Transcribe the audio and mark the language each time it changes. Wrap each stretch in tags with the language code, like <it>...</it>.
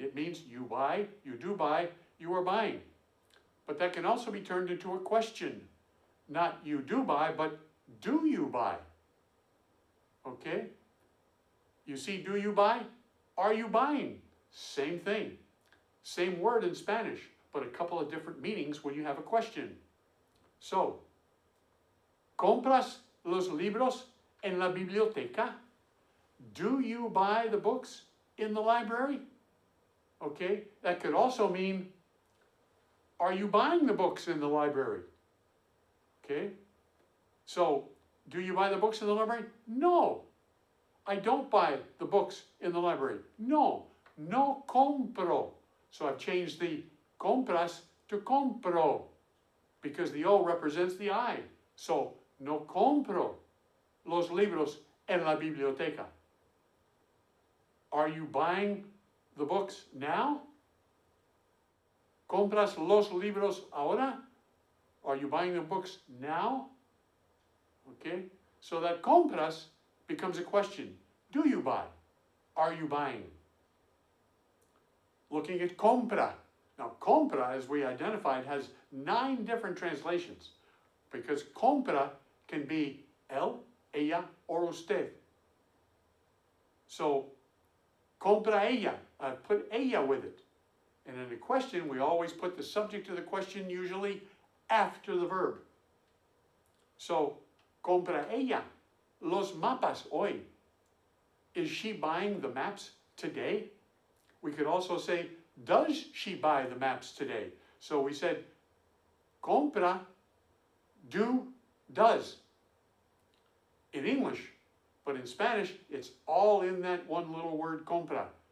<en>It means you buy, you do buy, you are buying. But that can also be turned into a question. Not you do buy, but do you buy? Okay? You see, do you buy? Are you buying? Same thing. Same word in Spanish, but a couple of different meanings when you have a question.</en> <es>So, ¿compras los libros en la biblioteca?</es> <en>Do you buy the books in the library? Okay, that could also mean, are you buying the books in the library? Okay, so do you buy the books in the library? No, I don't buy the books in the library.</en> <es>No, no compro.</es> <en>So I've changed the compras to compro because the O represents the I.</en> <es>So, no compro los libros en la biblioteca.</es> <en>Are you buying the books now?</en> <es>¿Compras los libros ahora?</es> <en>Are you buying the books now? Okay, so that compras becomes a question. Do you buy? Are you buying? Looking at compra. Now, compra, as we identified, has 9 different translations because compra can be él, ella, or usted. So,</en> <es>compra ella.</es> <en>I've put ella with it. And in a question, we always put the subject of the question usually after the verb.</en> <es>So, compra ella los mapas hoy.</es> <en>Is she buying the maps today? We could also say, does she buy the maps today? So we said, compra, do, does. In English, but in Spanish, it's all in that one little word, compra.</en>